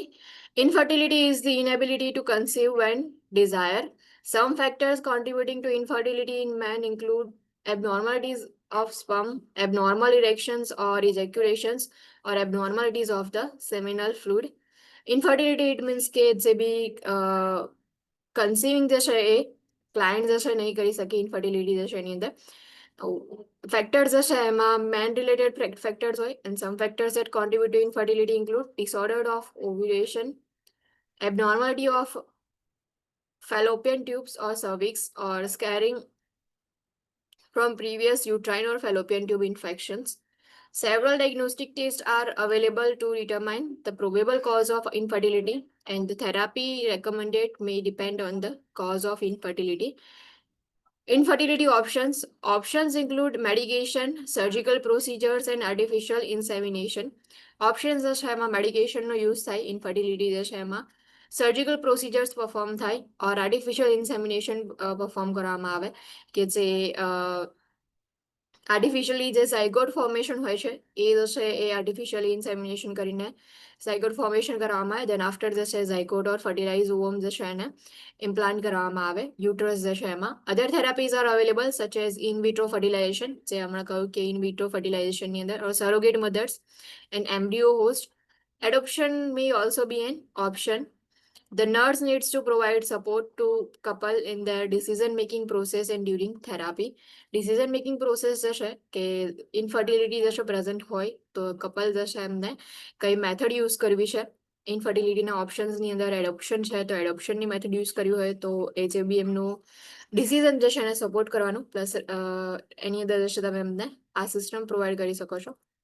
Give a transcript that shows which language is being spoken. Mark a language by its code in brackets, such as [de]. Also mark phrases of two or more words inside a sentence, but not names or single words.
[en] Infertility is the inability to conceive when desired. Some factors contributing to infertility in men include abnormalities of sperm, abnormal erections or ejaculations, or abnormalities of the seminal fluid. Infertility it means [gu] કે જે બી કન્સીવિંગ જે છે એ ક્લાયન્ટ જે છે નહીં કરી શકે. ઇન્ફર્ટિલિટી જે છે એની અંદર factors જશે એમાં man related factors હોય, [en] and some factors that contribute to infertility include disorder of ovulation, abnormality of fallopian tubes or cervix, or scarring from previous uterine or fallopian tube infections. Several diagnostic tests are available to determine the probable cause of infertility, and the therapy recommended may depend on the cause of infertility. Infertility options. Options include medication, surgical procedures, and artificial insemination. [gu] Options જે છે એમાં મેડિકેશનનો યુઝ થાય, ઇન્ફર્ટિલિટી જે છે એમાં [en] surgical procedures perform [gu] થાય, [en] or artificial insemination perform [gu] કરવામાં આવે કે જે આર્ટિફિશિયલી જે [en] zygote formation [gu] હોય છે એ જે છે એ [en] artificially insemination [gu] કરીને [en] zygote formation [gu] કરવામાં આવે. [en] then after [gu] જે છે [en] zygote or fertilize ovum [gu] જે છે એને ઇમ્પ્લાન્ટ કરવામાં આવે યુટ્રસ જે છે એમાં. [en] other therapies are available such as in vitro fertilization, [gu] જે હમણાં કહ્યું કે [en] in vitro fertilization અંદર, or surrogate mothers and embryo host. Adoption may also be an option. The nurse needs to provide support to couple in their decision-making process and during therapy. Decision-making process [gu] જશે કે ઇન્ફર્ટિલિટી જશે પ્રેઝન્ટ હોય તો કપલ જશે એમને કઈ [en] method use [gu] કરવી છે. ઇન્ફર્ટિલિટીના ઓપ્શન્સની અંદર એડોપ્શન છે તો એડોપ્શનની [en] method use [gu] કરવી હોય તો એ જે બી એમનું ડિસિઝન જશે એને સપોર્ટ કરવાનું, પ્લસ એની અંદર જશે તમે એમને આ [en] system provide [gu] કરી શકો છો.